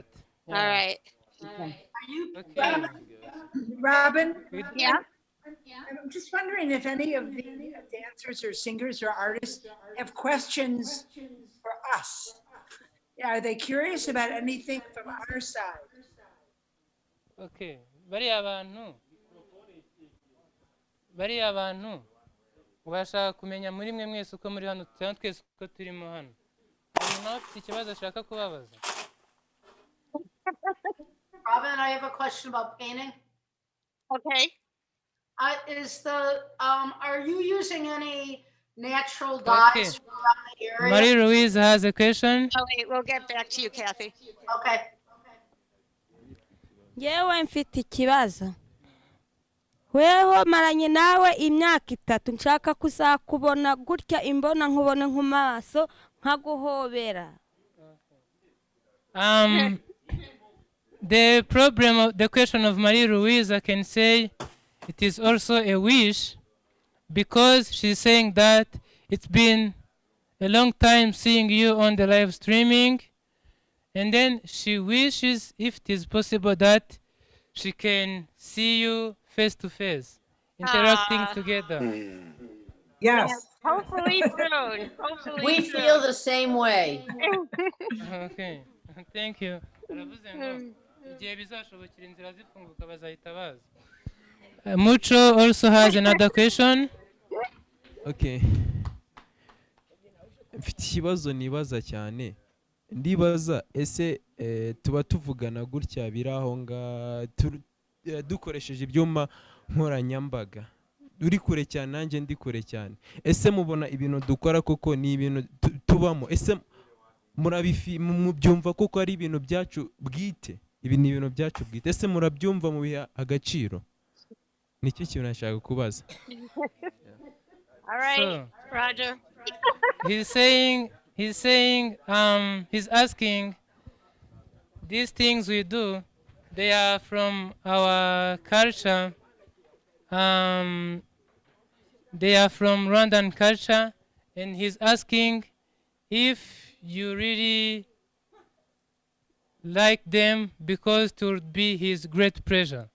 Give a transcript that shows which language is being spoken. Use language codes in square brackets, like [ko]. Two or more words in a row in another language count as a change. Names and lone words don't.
[en] All right. Are you, Okay. Robin? Yeah. I'm just wondering if any of the dancers or singers or artists have questions for us. Yeah, are they curious about anything from our side? Okay. [rw] Bariya bantu bashaka kumenya muri mwe mwese uko muri hano cyangwa twese uko turimo hano. Umuntu afite ikibazo ashaka kubabaza. [en] Robin, I have a question about painting. Okay. Are you using any natural dyes from around the area? Marie-Louise has a question. Oh, wait, we'll get back to you, Kathy. Okay. [rw] Yewe mfite ikibazo. Weho maranye nawe imyaka 3 nshaka kuzakubona gutya imbona nkubone nkumaso nkaguhobera. [en] The question of Marie-Louise, I can say it is also a wish, because she's saying that it's been a long time seeing you on the live streaming, and then she wishes if it is possible that she can see you face to face, interacting together. Yes. Hopefully soon. Hopefully We soon. feel the same way. Okay, thank you. [rw] Aravuze ngo igihe bizashobokera inzira zifunguka bazahita baza. [en] Mucho also has another question. Okay. [rw] Mfite ikibazo nibaza cyane. Ndibaza ese tuba tuvugana gutya birahonga dukoresheje ibyuma nkoranyambaga. Uri kure cyane nanjye ndi kure cyane. Ese mubona ibintu dukora koko ni ibintu tubamo? Ese mubyumva koko ari ibintu byacu bwite? Ibi ni ibintu byacu bwite. Ese murabyumva mu biha agaciro? Nicyo kintu nashaka kubaza. [en] All right, Roger. He's asking, these things we do, they are from our culture. They are from Rwandan culture, and he's asking if you really like them because it would be his great pleasure.